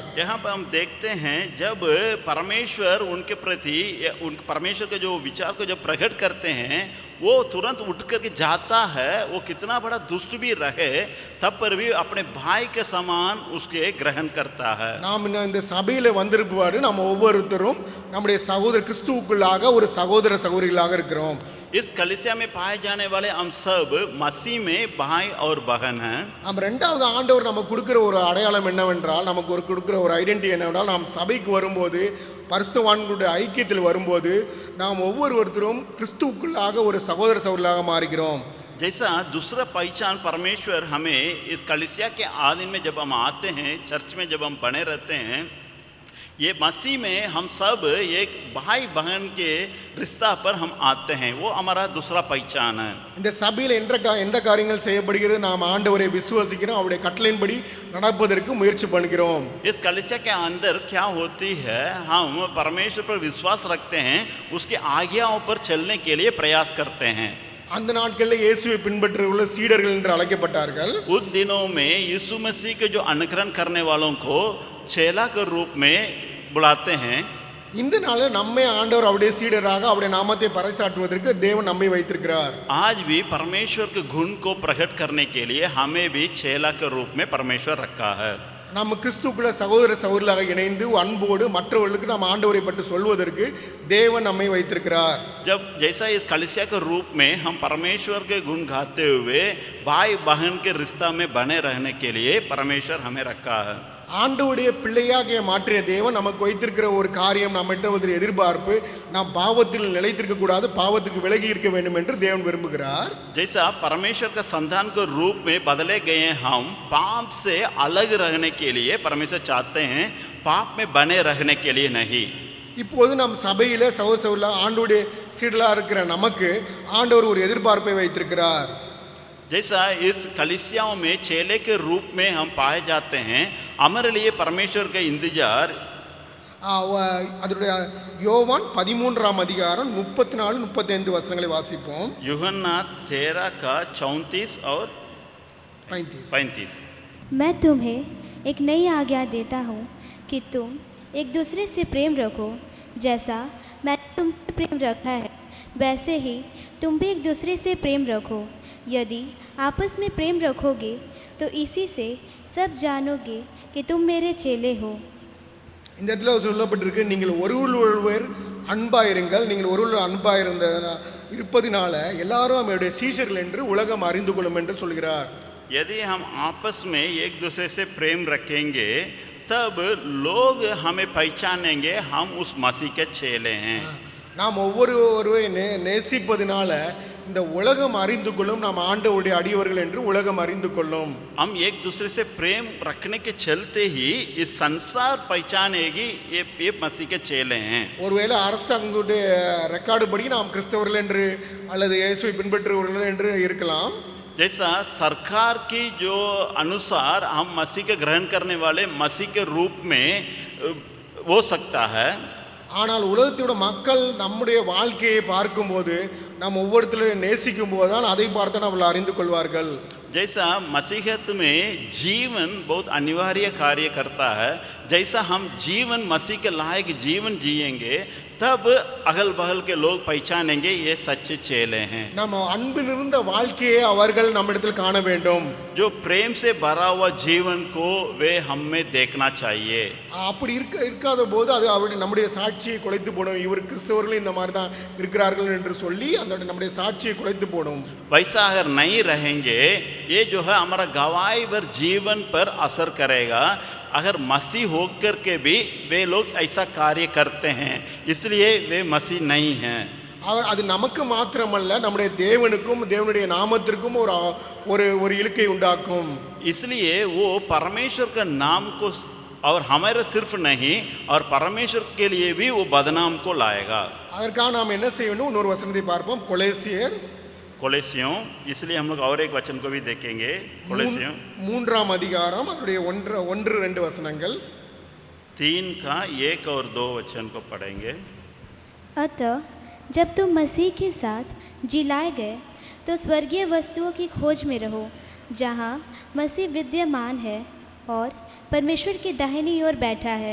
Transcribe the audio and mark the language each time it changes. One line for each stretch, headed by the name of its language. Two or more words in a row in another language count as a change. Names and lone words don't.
Hindi: यहाँ पर हम देखते हैं जब परमेश्वर उनके प्रति परमेश्वर के जो विचार को जब प्रकट करते हैं वो तुरंत उठ करके जाता है. वो कितना बड़ा दुष्ट भी रहे तब पर भी अपने भाई के समान उसके ग्रहण करता है.
Tamil: நாம் இந்த சபையில் வந்திருப்பாரு நம்ம ஒவ்வொருத்தரும் நம்முடைய சகோதர கிறிஸ்துவுக்குள்ளாக ஒரு சகோதர சகோதரிகளாக இருக்கிறோம்.
Hindi: इस कलीसिया में पाए जाने वाले हम सब मसीह में भाई और बहन हैं.
Tamil: நம்ம ரெண்டாவது ஆண்டவர் நமக்கு கொடுக்கிற ஒரு அடையாளம் என்னவென்றால், நமக்கு ஒரு கொடுக்கிற ஒரு ஐடென்டிட்டி என்னவென்றால், நாம் சபைக்கு வரும்போது பரிசுத்தவான்களுடைய ஐக்கியத்தில் வரும்போது நாம் ஒவ்வொருத்தரும் கிறிஸ்துவுக்குள்ளாக ஒரு சகோதர சகோதரிகளாக மாறுகிறோம்.
Hindi: जैसा दूसरा पहचान परमेश्वर हमें इस कलीसिया के आदिन में जब हम आते हैं, चर्च में जब हम बने रहते हैं, ये मसीह में हम सब एक भाई बहन के रिश्ता पर हम आते हैं. वो हमारा दूसरा पहचान है.
Tamil: இந்த சபையில் எந்த காரியங்கள் செய்யப்படுகிறது, நாம் ஆண்டவரை விசுவாசிக்கிறோம், அவருடைய கட்டளையின்படி நடப்பதற்கு முயற்சி பண்ணுகிறோம்.
Hindi: इस कलीसिया के अंदर क्या होती है, हम परमेश्वर पर विश्वास रखते हैं, उसके आज्ञाओं पर चलने के लिए प्रयास करते हैं.
Tamil: அந்த நாட்களில் இயேசுவை பின்பற்றுள்ள சீடர்கள் என்று அழைக்கப்பட்டார்கள்.
Hindi: उन दिनों में यीशु मसीह के जो अनुकरण करने वालों को चेला के रूप में बुलाते हैं.
Tamil: இந்த நாளில் நம்மை ஆண்டவர் அவருடைய சீடராக அவருடைய நாமத்தை பறைசாற்றுவதற்கு தேவன் நம்மை வைத்திருக்கிறார்.
Hindi: आज भी परमेश्वर के गुण को प्रकट करने के लिए हमें भी चेला के रूप में परमेश्वर रखा है.
Tamil: நம்ம கிறிஸ்துக்குள்ள சகோதர சகோதரிகளாக இணைந்து அன்போடு மற்றவர்களுக்கு நாம் ஆண்டவரை பற்றி சொல்வதற்கு தேவன் நம்மை வைத்திருக்கிறார்.
Hindi: जब जैसा इस कलीसिया के रूप में हम परमेश्वर के गुण गाते हुए भाई बहन के रिश्ता में बने रहने के लिए परमेश्वर हमें रखा है.
Tamil: ஆண்டவருடைய பிள்ளையாக மாற்றிய தேவன் நமக்கு வைத்திருக்கிற ஒரு காரியம், நம்மகிட்ட எதிர்பார்ப்பு, நாம் பாவத்தில் நிலைத்திருக்க கூடாது, பாவத்துக்கு விலகி இருக்க வேண்டும் என்று தேவன் விரும்புகிறார்.
Hindi: जैसा परमेश्वर का संतान के रूप में बदले गए हम पाप से अलग रहने के लिए परमेश्वर चाहते हैं, पाप में बने रहने के लिए नहीं.
Tamil: இப்போது நம் சபையில் சகோதர சகோதரிகளாக ஆண்டவருடைய சீடலாக இருக்கிற நமக்கு ஆண்டவர் ஒரு எதிர்பார்ப்பை வைத்திருக்கிறார்.
Hindi: जैसा इस कलीसियाओं में चेले के रूप में हम पाए जाते हैं, हमारे लिए परमेश्वर का इंतजार.
Tamil: அதனுடைய யோவான் 13ஆம் அதிகாரம் 34-35 வசனங்களை வாசிப்போம்.
Hindi: यूहन्ना 13 का 34 और 35. मैं तुम्हें एक नई आज्ञा देता हूँ कि तुम एक दूसरे से प्रेम रखो. जैसा मैंने तुमसे प्रेम रखा है वैसे ही तुम भी एक दूसरे से प्रेम रखो. यदि आपस में प्रेम रखोगे तो इसी से सब जानोगे कि तुम मेरे चेले हो.
Tamil: இந்த இடத்துல சொல்லப்பட்டிருக்கு, நீங்கள் ஒருவர் அன்பாயிருங்கள், நீங்கள் ஒருவர் அன்பாயிருந்த இருப்பதினால எல்லாரும் நம்முடைய சீஷர்கள் என்று உலகம் அறிந்து கொள்ளும் என்று சொல்கிறார்.
Hindi: यदि हम आपस में एक दूसरे से प्रेम रखेंगे तब लोग हमें पहचानेंगे हम उस मसीह के चेले हैं.
Tamil: நாம் ஒவ்வொருவரை நேசிப்பதினால இந்த உலகம் அறிந்து கொள்ளும் நாம் ஆண்டவருடைய அடியவர்கள் என்று உலகம் அறிந்து கொள்ளும்.
Hindi: हम एक दूसरे से प्रेम रखने के चलते ही इस संसार पहचानेगी ये मसीह के चेले हैं.
Tamil: ஒருவேளை அரசாங்கத்துடைய ரெக்கார்டு படி நாம் கிறிஸ்தவர்கள் என்று அல்லது இயேசுவை பின்பற்றுபவர்கள் என்று இருக்கலாம்.
Hindi: जैसा सरकार की जो अनुसार हम मसीह के ग्रहण करने वाले मसीह के रूप में हो सकता है.
Tamil: ஆனால் உலகத்தோட மக்கள் நம்முடைய வாழ்க்கையை பார்க்கும்போது நம்ம ஒவ்வொருத்தரையும் நேசிக்கும் போது தான் அதை பார்த்து நம்மளை அறிந்து கொள்வார்கள்.
Hindi: जैसा मसीहत में जीवन बहुत अनिवार्य कार्य करता है, जैसा हम जीवन मसीह के लायक जीवन जिएंगे तब अगल बगल के लोग पहचानेंगे ये सच्चे चेले हैं.
Tamil: நம்ம அன்பில் இருந்த வாழ்க்கையை அவர்கள் நம்மிடத்தில் காண வேண்டும்.
Hindi: जो प्रेम से भरा हुआ जीवन को वे हम में देखना चाहिए.
Tamil: அப்படி இருக்காத போது அது அவருடைய நம்முடைய சாட்சியை குலைத்து போடும். இவர் கிறிஸ்தவர்கள் இந்த மாதிரி தான் இருக்கிறார்கள் என்று சொல்லி அந்த நம்முடைய சாட்சியை குலைத்து போடும்.
Hindi: वैसा अगर नहीं रहेंगे ये जो है हमारा गवाही पर जीवन पर असर करेगा. अगर मसीह होकर के भी वे लोग ऐसा कार्य करते हैं इसलिए वे मसीह नहीं हैं.
Tamil: அது நமக்கு மாத்திரமல்ல நம்முடைய தேவனுக்கும் தேவனுடைய நாமத்திற்கும் ஒரு ஒரு இழுக்கை உண்டாக்கும்.
Hindi: इसलिए वो परमेश्वर का नाम को और हमारे सिर्फ नहीं और परमेश्वर के लिए भी वो बदनाम को लाएगा.
Tamil: அதற்காக நாம் என்ன செய்ய வேண்டும்? இன்னொரு வசனத்தை பார்ப்போம்.
Hindi: कोलेसियों, इसलिए हम लोग और एक वचन को भी देखेंगे. कोलेसियों
Tamil: 3ஆம் அதிகாரம் அதனுடைய 1-2 वचनங்கள்.
Hindi: 3 का 1 और 2 वचन को पढ़ेंगे. अतः जब तुम मसीह के साथ जिलाए गए तो स्वर्गीय वस्तुओं की खोज में रहो जहाँ मसीह विद्यमान है और परमेश्वर की दाहिनी ओर बैठा है.